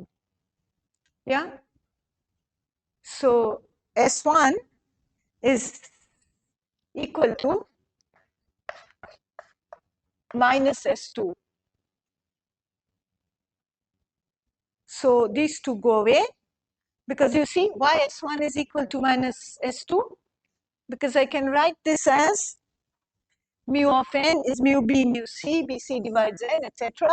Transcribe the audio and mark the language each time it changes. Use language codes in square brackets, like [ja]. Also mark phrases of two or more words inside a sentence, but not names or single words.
[en] Yeah. So S1 is equal to minus S2. So these two go away because you see why S1 is equal to minus S2? Because I can write this as mu of n is mu b mu c, bc divides n, etc.